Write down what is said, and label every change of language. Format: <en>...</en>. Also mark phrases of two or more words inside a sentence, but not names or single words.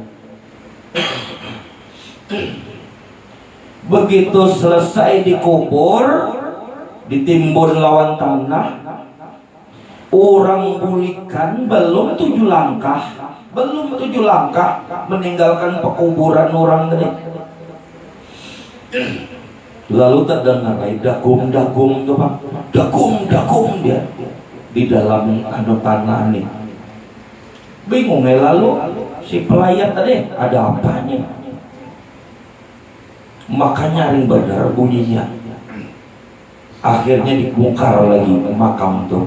<bjn>Begitu selesai dikubur, ditimbun lawan tanah, orang bulikan belum 7 langkah meninggalkan pekuburan orang tadi. Lalu terdengar dagum tuh Pak, dagum dia di dalam tanah nih. Bingung ya, lalu si pelayan tadi ada apanya? Maka nyaring benar bunyinya. Akhirnya dibongkar lagi makam tuh.</bjn>